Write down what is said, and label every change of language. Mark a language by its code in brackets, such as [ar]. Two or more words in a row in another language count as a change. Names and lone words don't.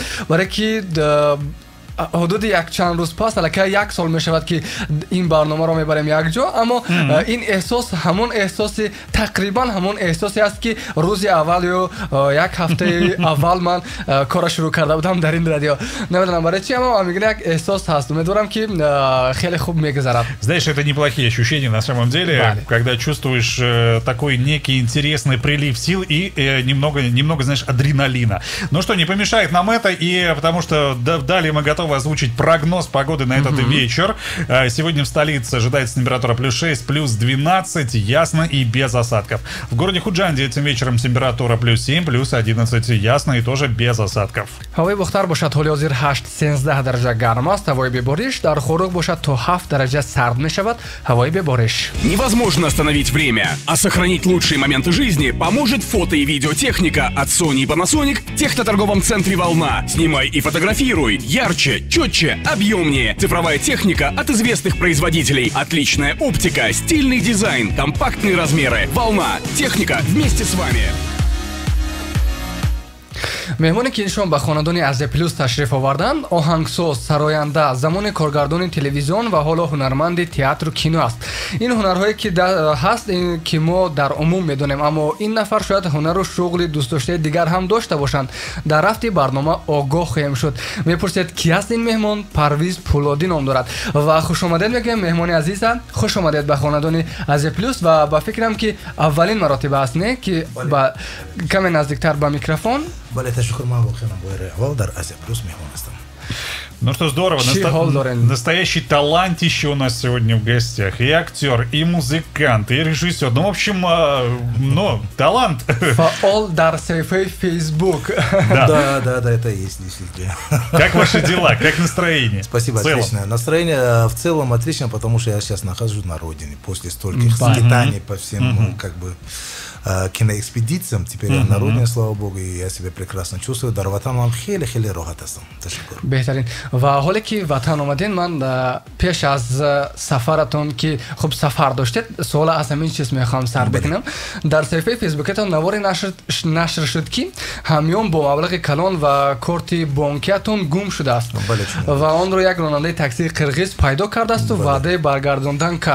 [fa] برای که حدود یک چند روز پس الکی یک سال می شود که این برنامه را میبریم یک جا، اما این احساس همون احساس تقریبا همون احساسی است که روز اول یا یک هفته اول من کار شروع کرده بودم در این رادیو. نمیدونم برای چی، اما میگن یک احساس هست. امیدوارم که خیلی خوب میگذرد. [ru] Знаешь, это неплохие ощущения на самом деле, когда чувствуешь такой некий интересный прилив сил и немного, знаешь, адреналина. Ну что, не помешает нам это, и потому что далее мы готовы озвучить прогноз погоды на этот вечер. Сегодня в столице ожидается температура плюс 6, плюс 12, ясно и без осадков. В городе Худжанде этим вечером температура плюс 7, плюс 11, ясно и тоже без осадков. [tg] ҳавои бухтар бошад, ҳоли ҳозир 8-13 даража гарм аст, ҳавои бебориш. Дар Хурӯк бошад то 7 даража сард мешавад, ҳавои бебориш. [ru] Невозможно остановить время, а сохранить лучшие моменты жизни поможет фото- и видеотехника от Sony и Panasonic в техноторговом центре «Волна». Снимай и фотографируй ярче, четче, объемнее. Цифровая техника от известных производителей. Отличная оптика, стильный дизайн, компактные размеры. «Волна». Техника вместе с вами. [tg] меҳмоне ки иншон ба хонадони Азия Плюс ташриф оварданд, оҳангсоз, сароянда, замони коргардони телевизион ва ҳоло ҳунарманди театру кино аст. ин ҳунарҳое ки ҳаст, ки мо дар умум медонем, аммо ин нафар шояд ҳунару шуғли дӯстдоштаи дигар ҳам дошта бошанд. дар рафти барнома огоҳ хоҳем шуд. мепурсед ки аст ин меҳмон? Парвиз Пӯлодӣ ном дорад ва хушомадед мегӯем меҳмони азиза. хушомадед ба хонадони Азия Плюс ва ба фикрам ки аввалин маротиба аст, не ки каме наздиктар ба микрофон. Бале, ташаккур, ман воқеан бояри аввал дар Азия Плюс меҳмон ҳастам. [ru] Ну что, здорово. Настоящий талантище у нас сегодня в гостях. И актер, и музыкант, и режиссер. Ну, в общем, ну, талант. [tg] Фаол дар саҳифаи Facebook. [ru] Да, это есть действительно. Как ваши дела? Как настроение? Спасибо, отлично. Настроение в целом отлично, потому что я сейчас нахожусь на родине. После стольких скитаний по всем, как бы, киноэкспедициям. Теперь я на родине, слава богу, и я себя прекрасно чувствую. [tg] Дар ватанам хеле роҳат ҳастам. Ташаккур. Беҳтарин. ва ҳоле ки ватан омадин, ман пеш аз сафаратон ки хуб сафар доштед, суола аз ҳамин чиз мехоҳам сар бикунам. дар саҳифаи фейсбукатон навори нашр шуд ки ҳамён бо маблағи калон ва корти бонкиятон гум шудааст ва онро як ронандаи таксии қирғиз пайдо кардаасту ваъдаи баргардондан кард.